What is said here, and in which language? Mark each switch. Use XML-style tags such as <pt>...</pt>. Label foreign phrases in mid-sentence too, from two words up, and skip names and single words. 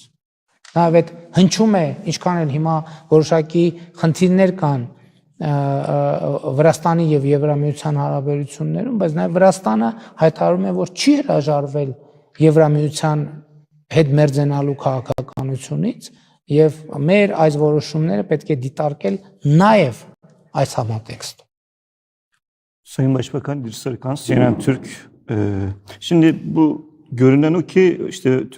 <hy>Նաեւ այդ հնչում է, ինչքան էլ հիմա որոշակի խնդիրներ կան Վրաստանի եւ Եվրամիության հարաբերություններում, բայց նաեւ Վրաստանը հայտարարում է, որ չի հրաժարվել Եվրամիության հետ մերձենալու քաղաքականությունից եւ մեր այս որոշումները պետք է դիտարկել նաեւ այս համատեքստում։</hy> <tr>Sayın Başbakan bir soru CNN Türk. Şimdi bu görünen o ki işte Türk</tr>